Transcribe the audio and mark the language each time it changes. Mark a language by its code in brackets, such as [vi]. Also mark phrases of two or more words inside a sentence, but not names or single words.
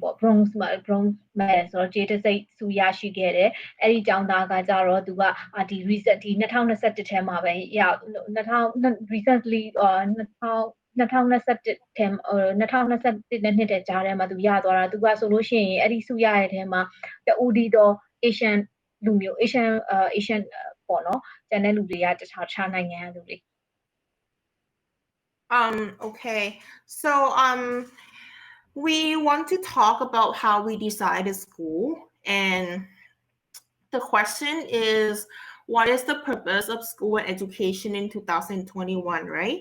[my] ပေါ့ [en] bronze medal [my] ဆိုတော့ကြေးတစိတ်စုရရှိခဲ့တယ်အဲ့ဒီကျောင်းသားကကြတော့သူကဒီ recent ဒီ2021ထဲမှာပဲrecently 2021ထဲ2021နဲ့နှစ်တဲ့ကြားထဲမှာသူရသွားတာသူကဆိုလို့ရှိရင်အဲ့ဒီစုရတဲ့ထဲမှာတူဒီတော့ Asian လူမျိုး Asian ပေါ့နော်ကျန်တဲ့လူတွေကတခြားနိုင်ငံလူတွေ [en] Okay, so we want to talk about how we decided school, and the question is, what is the purpose of school and education in 2021, right?